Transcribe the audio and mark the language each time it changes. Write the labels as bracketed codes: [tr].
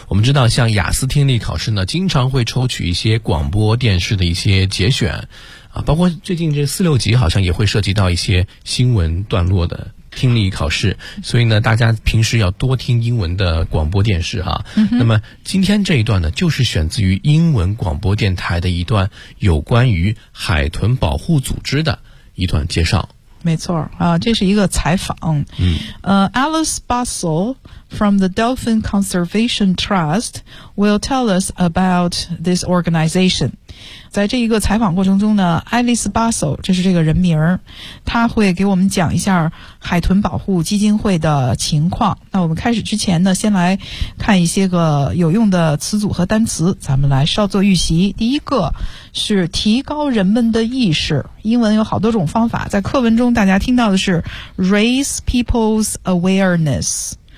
[zh] 我们知道像雅思听力考试呢经常会抽取一些广播电视的一些节选啊，包括最近这46级好像也会涉及到一些新闻段落的听力考试，所以呢大家平时要多听英文的广播电视哈。那么今天这一段呢就是选自于英文广播电台的一段有关于海豚保护组织的一段介绍。没错啊，这是一个采访。 [en] Alice Bussell from the Dolphin Conservation Trust will tell us about this organization. [zh] 在这一个采访过程中呢，爱丽丝·巴索，这是这个人名儿，他会给我们讲一下海豚保护基金会的情况。那我们开始之前呢，先来看一些个有用的词组和单词，咱们来稍作预习。第一个是提高人们的意识，英文有好多种方法，在课文中大家听到的是 [en] raise people's awareness。